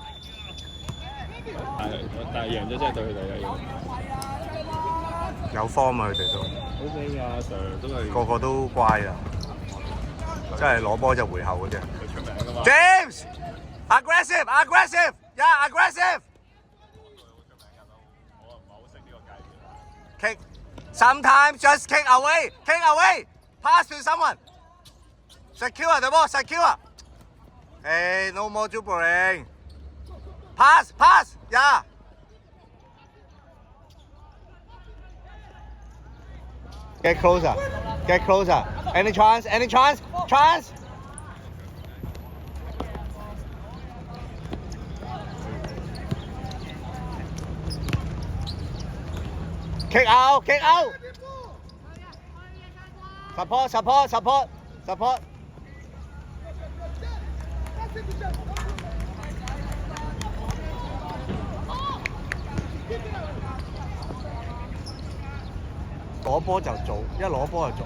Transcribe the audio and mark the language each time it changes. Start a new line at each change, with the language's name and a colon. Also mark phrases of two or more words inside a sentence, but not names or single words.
Cantonese: 但係贏咗真係對佢哋有用。有 form 啊，佢哋都。 OK 㗎，Sir都係。個個都乖啊，真係攞波就回後嗰啲。佢出名㗎嘛。
English: James， aggressive， yeah aggressive。
Cantonese: 我唔係好識呢個界別。
English: Kick sometimes just kick away pass to someone secure the ball Hey, no more dribbling pass yeah Get closer. Get closer. Any chance? Any chance? Chance? Kick out. Kick out. Support. Support. Support. Support.
Cantonese: 攞波就做，一攞波就做。